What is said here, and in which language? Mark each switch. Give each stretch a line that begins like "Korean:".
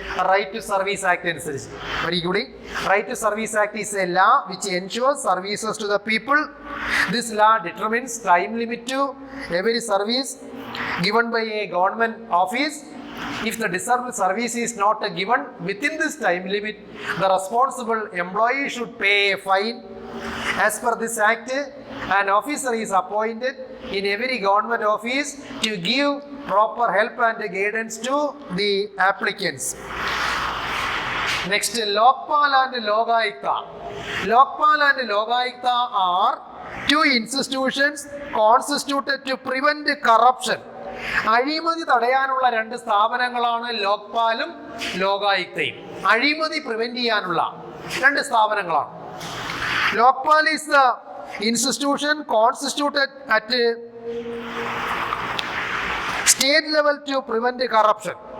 English: right to service act
Malayalam: അനുസരിച്ച്. ഒരിക്കലും
English: Right to service act is a law which ensures services to the people. This law determines time limit to every service given by a government office. If the deserved service is not given within this time limit, the responsible employee should pay a fine. As per this act, an officer is appointed in every government office to give proper help and guidance to the applicants. Next, Lokpal and Lokayukta. Lokpal and Lokayukta are two institutions constituted to prevent corruption.
Malayalam: അഴിമതി തടയാനുള്ള 2 സ്ഥാപനങ്ങളാണ് ലോക്പാലും ലോകായുക്തയും. അഴിമതി prevent ചെയ്യാനുള്ള 2 സ്ഥാപനങ്ങളാണ്.
English: Lokpal is the institution constituted at state level to prevent corruption.